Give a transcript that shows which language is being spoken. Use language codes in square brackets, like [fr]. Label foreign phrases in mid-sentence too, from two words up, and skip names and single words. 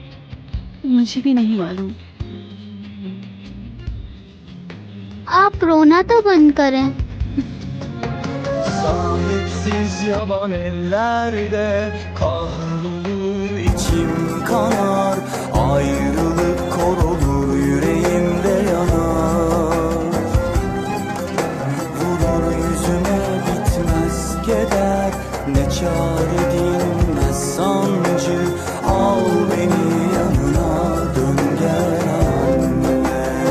[hi] मुझे भी नहीं मालूम। आप रोना तो बंद करें। [tr] Sahipsiz yaban ellerde kahrolur içim kanar, ayrılık kor olur yüreğimde yanar. Vurur yüzüme bitmez keder, ne çare dinmez sancı, al beni yanına dön gel anne.